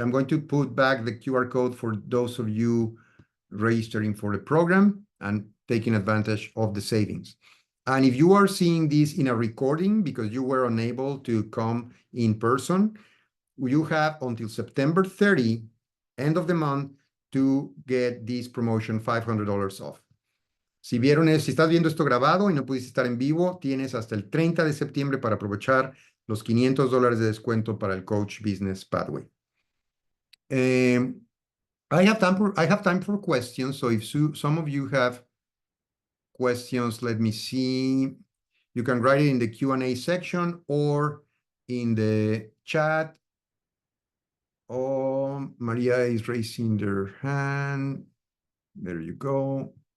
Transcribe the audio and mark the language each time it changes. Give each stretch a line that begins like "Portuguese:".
English: I'm going to put back the QR code for those of you registering for the program and taking advantage of the savings. And if you are seeing this in a recording because you were unable to come in person, you have until September 30, end of the month, to get this promotion $500 off.
Spanish: Si estás viendo esto grabado y no pudiste estar en vivo, tienes hasta el 30 de septiembre para aprovechar los $500 de descuento para el Coach Business Pathway.
English: I have time for questions, so if some of you have questions, let me see. You can write it in the Q&A section or in the chat Oh, Maria is raising their hand. There you go.